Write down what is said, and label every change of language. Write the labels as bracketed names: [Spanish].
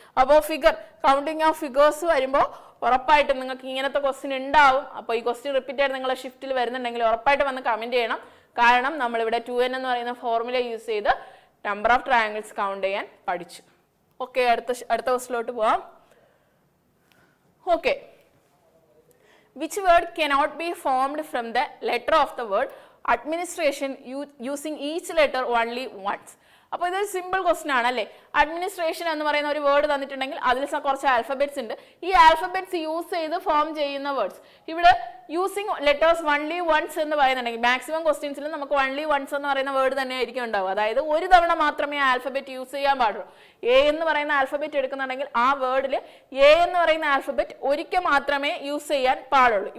[Malayalam] അപ്പോൾ figure counting of figures വരുമ്പോൾ ഉറപ്പായിട്ടും നിങ്ങൾക്ക് ഇങ്ങനത്തെ ക്വസ്റ്റ്യൻ ഉണ്ടാവും. അപ്പോൾ ഈ ക്വസ്റ്റ്യൻ റിപ്പീറ്റ് ആയിട്ട് നിങ്ങളുടെ ഷിഫ്റ്റിൽ വരുന്നുണ്ടെങ്കിൽ ഉറപ്പായിട്ട് വന്ന് കമന്റ് ചെയ്യണം. കാരണം നമ്മളിവിടെ 2n എന്ന് പറയുന്ന ഫോർമുല യൂസ് ചെയ്ത് നമ്പർ ഓഫ് ട്രയാങ്കിൾസ് കൗണ്ട് ചെയ്യാൻ പഠിച്ചു. ഓക്കെ, അടുത്ത ക്വസ്റ്റിലോട്ട് പോവാം. [English] Okay, which word cannot be formed from the letter of the word administration using each letter only once? [Malayalam] അപ്പോൾ ഇതൊരു സിമ്പിൾ ക്വസ്റ്റ്യൻ ആണ് അല്ലേ. അഡ്മിനിസ്ട്രേഷൻ എന്ന് പറയുന്ന ഒരു വേർഡ് തന്നിട്ടുണ്ടെങ്കിൽ അതിൽ കുറച്ച് ആൽഫബറ്റ്സ് ഉണ്ട്. ഈ ആൽഫബറ്റ്സ് യൂസ് ചെയ്ത് ഫോം ചെയ്യുന്ന വേർഡ്സ്. ഇവിടെ യൂസിങ് ലെറ്റേഴ്സ് [English] only once [Malayalam] എന്ന് പറയുന്നുണ്ടെങ്കിൽ മാക്സിമം ക്വസ്റ്റ്യൻസിൽ നമുക്ക് only once എന്ന് പറയുന്ന വേർഡ് തന്നെ ആയിരിക്കും ഉണ്ടാവുക. അതായത് ഒരു തവണ മാത്രമേ ആൽഫബറ്റ് യൂസ് ചെയ്യാൻ പാടുള്ളൂ. എ എന്ന് പറയുന്ന ആൽഫബറ്റ് എടുക്കുന്നുണ്ടെങ്കിൽ ആ വേർഡിൽ എ എന്ന് പറയുന്ന ആൽഫബറ്റ് ഒരിക്കൽ മാത്രമേ യൂസ് ചെയ്യാൻ പാടുള്ളൂ.